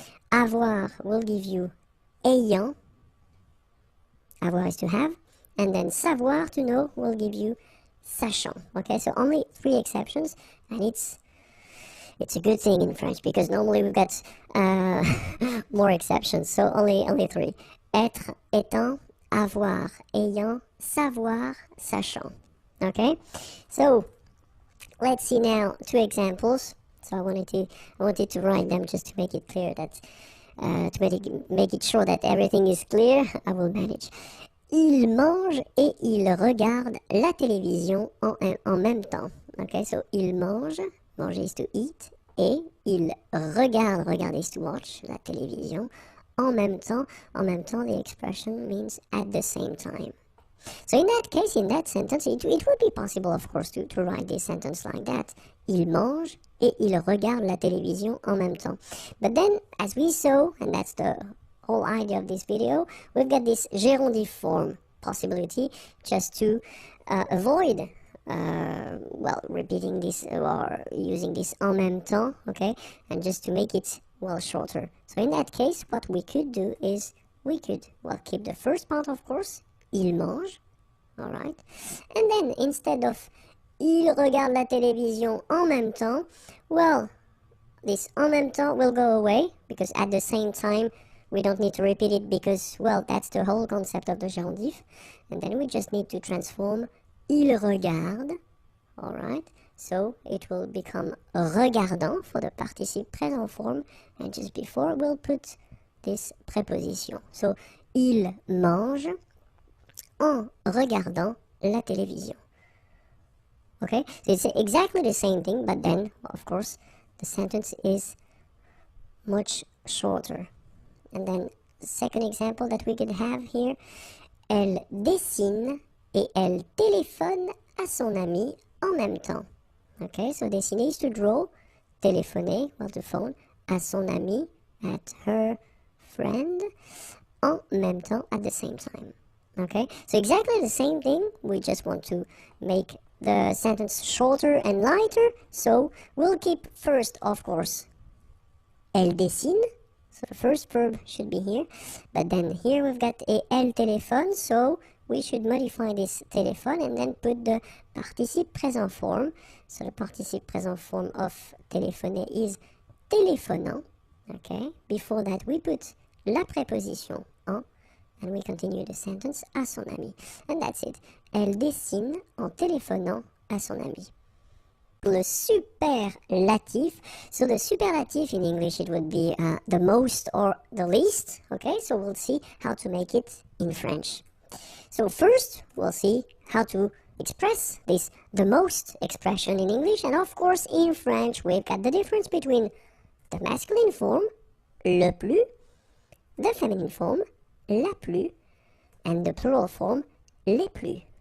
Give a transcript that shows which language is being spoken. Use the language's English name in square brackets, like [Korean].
[English] Avoir will give you ayant, avoir is to have, and then savoir, to know, will give you sachant. Okay, so only 3 exceptions, and it's a good thing in French, because normally we've got more exceptions, so only 3. [French] Être, étant, avoir, ayant, savoir, sachant. [English] Okay, so let's see now 2 examples. So I wanted to write them just to make it clear that to make it sure that everything is clear. I will manage. [French] Il mange et il regarde la télévision en même temps. [English] Okay, so [French] il mange, [English] manger is to eat, [French] et il regarde, [English] regarder is to watch, [French] la télévision, en même temps, [English] the expression means at the same time. So in that case, in that sentence, it would be possible, of course, to write this sentence like that. [French] Il mange et il regarde la télévision en même temps. [English] But then, as we saw, and that's the whole idea of this video, we've got this gérondif form possibility just to avoid well, repeating this or using this en même temps, okay, and just to make it, well, shorter. So in that case, what we could do is we could, well, keep the first part, of course, [French] il mange, [English] all right, and then instead of [French] il regarde la télévision en même temps, [English] well, this [French] en même temps [English] will go away because at the same time we don't need to repeat it because, well, that's the whole concept of the gerundive. And then we just need to transform il regarde, all right? So it will become regardant for the participe présent form, and just before we'll put this preposition. So [French] il mange en regardant la télévision. [English] Okay, so it's exactly the same thing, but then, of course, the sentence is much shorter. And then the second example that we could have here, [French] elle dessine et elle téléphone à son ami en même temps. [English] Okay, so dessiner is to draw, téléphoner, well, to phone, [French] à son ami, [English] at her friend, [French] en même temps, [English] at the same time. Okay, so exactly the same thing, we just want to make the sentence shorter and lighter, so we'll keep first, of course, [French] elle dessine, [English] so the first verb should be here, but then here we've got a [French] elle téléphone, [English] so we should modify this téléphone and then put the participe présent form. So the participe présent form of téléphoner is téléphonant, okay? Before that we put [French] la préposition en, [English] and we continue the sentence [French] à son ami. [English] And that's it. [French] Elle dessine en téléphonant à son ami. Le superlatif. [English] So the superlatif in English, it would be the most or the least. Okay, so we'll see how to make it in French. So first, we'll see how to express this the most expression in English. And of course, in French, we've got the difference between the masculine form, [French] le plus, [English] the feminine form, [French] la plus, [English] and the plural form, [French] les plus.